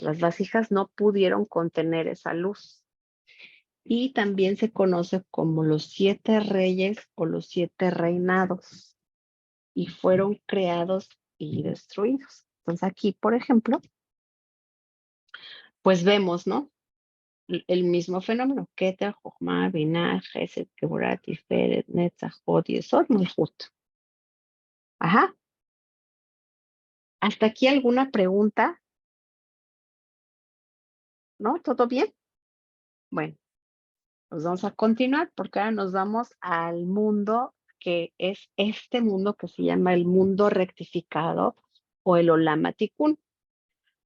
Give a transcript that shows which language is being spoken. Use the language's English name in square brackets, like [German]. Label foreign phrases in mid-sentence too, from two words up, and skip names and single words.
[Spanish] Las vasijas no pudieron contener esa luz. Y también se conoce como los 7 reyes o los 7 reinados. Y fueron creados y destruidos. Entonces aquí, por ejemplo, pues vemos, ¿no? El mismo fenómeno. Keter, Jochma, Binah, Gesed, Geburat, Tiferet, Netzach, Hod, Yesod, Malchut. Ajá. ¿Hasta aquí alguna pregunta? ¿No? ¿Todo bien? Bueno, pues vamos a continuar porque ahora nos vamos al mundo que es este mundo que se llama el mundo rectificado o el [Hebrew] עולם תיקון.